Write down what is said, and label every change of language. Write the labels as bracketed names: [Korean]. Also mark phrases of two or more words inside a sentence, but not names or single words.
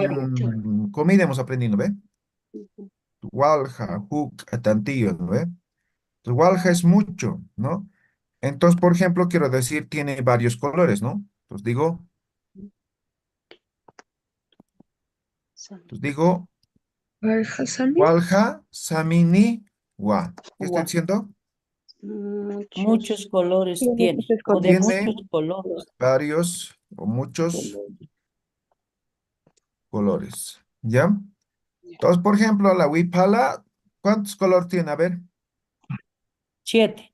[Spanish] en comida hemos aprendido, ¿no ve? [Aymara] Walja, hook, tantillo, [Spanish] ¿no ve? Entonces, walja es mucho, ¿no? Entonces, por ejemplo, quiero decir, tiene varios colores, ¿no? Entonces digo, [Aymara] walja, samini, wa. [Spanish] ¿Qué estoy Gua- diciendo? Muchos Muchos colores Tiene tiene, muchos o de colores. Tiene muchos colores. varios o muchos colores, ¿ya? Entonces, por ejemplo, la huipala, ¿cuántos colores tiene? A ver, 7.